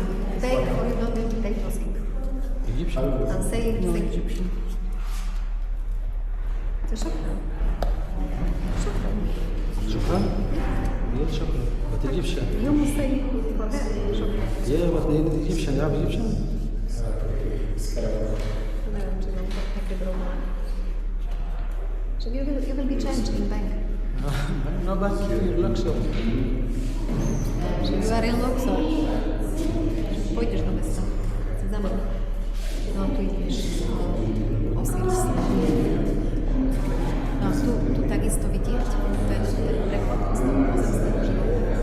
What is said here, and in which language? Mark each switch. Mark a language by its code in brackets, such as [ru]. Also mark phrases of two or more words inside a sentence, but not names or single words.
[en] Take or you don't need to take asking. Egyptian? I'm saying No, take. Egyptian. [ar] To shukran. Shukran. [en] Shukran? Yeah, shukran. But Egyptian. You must say for her. Shukran. Yeah, but in Egyptian, you have Egyptian? [sk] Neviem, či mám to také drobné. [en] Že you will be changed in bank. No, but you're Luxor. Že you are in Luxor. [sk] Pôjdeš do mesta. Za mnou. No, tu ideš. Osiris. No, tu takisto vidieť. To je ten prechod z toho pozemského života.